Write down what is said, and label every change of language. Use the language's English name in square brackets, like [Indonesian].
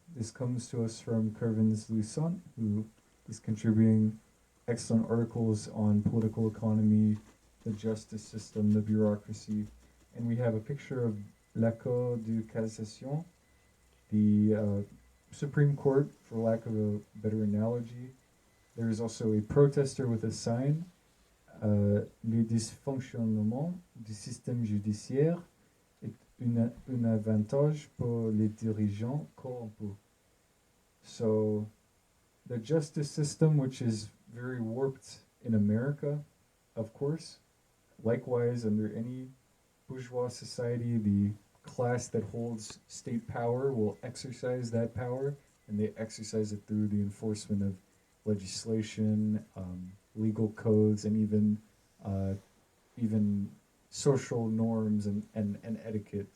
[English] This comes to us from Kervins Lusson, who is contributing excellent articles on political economy, the justice system, the bureaucracy. And we have a picture of la Cour de Cassation, the Supreme Court, for lack of a better analogy. There is also a protester with a sign, [French] le dysfonctionnement du système judiciaire est un avantage pour les dirigeants corrompus. [English] So, the justice system, which is very warped in America, of course, likewise under any bourgeois society, the class that holds state power will exercise that power, and they exercise it through the enforcement of legislation, legal codes, and even social norms and etiquette.